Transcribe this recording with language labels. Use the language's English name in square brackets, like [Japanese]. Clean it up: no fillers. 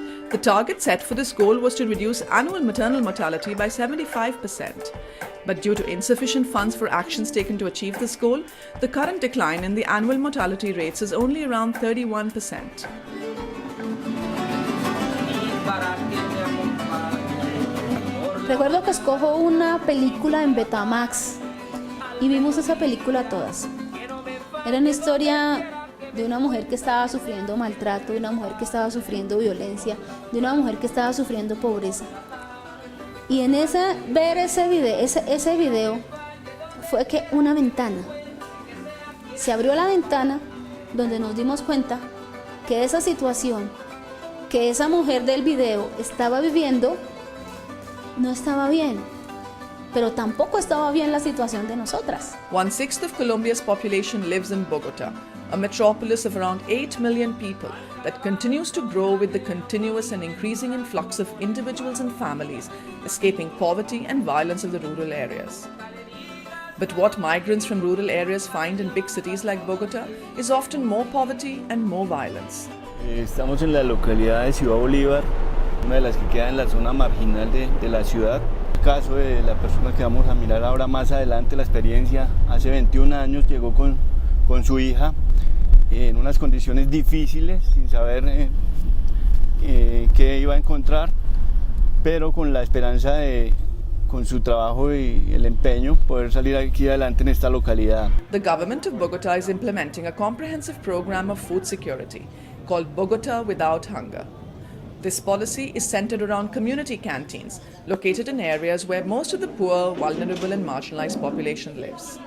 [English] The target set for this goal was to reduce annual maternal mortality by 75%. But due to insufficient funds for actions taken to achieve this goal, the current decline in the annual mortality rates is only around 31%. [Spanish] Recuerdo que escojo una película en Betamax y vimos esa película todas. Era una historia de una mujer que estaba sufriendo maltrato, de una mujer que estaba sufriendo violencia, de una mujer que estaba sufriendo pobreza. Y en ver ese video fue que una ventana, se abrió la ventana donde nos dimos cuenta que esa situación que esa mujer del video estaba viviendo no estaba bien, pero tampoco estaba bien la situación de nosotras. [English] 1/6 of Colombia's population lives in Bogota, a metropolis of around 8 million people that continues to grow with the continuous and increasing influx of individuals and families escaping poverty and violence of the rural areas. But what migrants from rural areas find in big cities like Bogota is often more poverty and more violence. [Spanish] Estamos en la localidad de Ciudad Bolívar, una de las que queda en la zona marginal de la ciudad. El caso de la persona que vamos a mirar ahora más adelante, la experiencia, hace 21 años llegó con su hija en unas condiciones difíciles, sin saber qué iba a encontrar, pero con la esperanza de, con su trabajo y el empeño, poder salir aquí adelante en esta localidad. [English] The government of Bogota is implementing a comprehensive program of food security called Bogota Without Hunger. This policy is centered around community canteens located in areas where most of the poor, vulnerable and marginalized population lives.